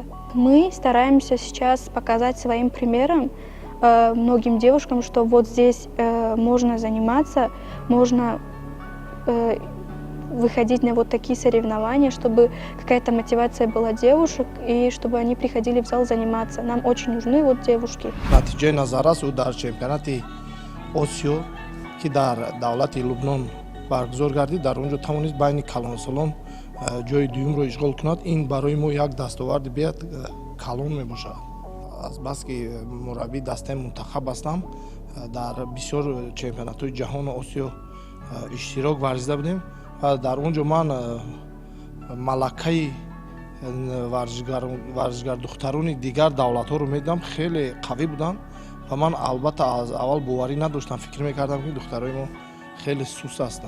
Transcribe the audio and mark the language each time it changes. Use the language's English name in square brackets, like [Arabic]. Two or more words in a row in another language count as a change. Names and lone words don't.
[Russian] Мы стараемся сейчас показать своим примером многим девушкам, что вот здесь можно заниматься, можно выходить на вот такие соревнования, чтобы какая-то мотивация была девушек и чтобы они приходили в зал заниматься. Нам очень нужны вот девушки. [Tajik] натиҷаи назаррас ӯ дар чемпионати осиё ки дар давлати лубнон баргузор гардид, дар он ҷо тавонист байни калонсолон ҷои дуюмро ишғол кунад. Ин барои мо як дастоварди беҳад калон мебошад. Азбаски мураббии дастаи мунтахаб ҳастам, дар бисёр чемпионатҳои ҷаҳону осиё иштирок варзида будем ва дар он ҷо ман малакаи варзишгар духтарони дигар давлатҳоро медидам, хеле қавӣ буданд ва ман албатта аз аввал боварӣ надоштам, фикр мекардам ки духтарои мо хеле сус ҳастанд.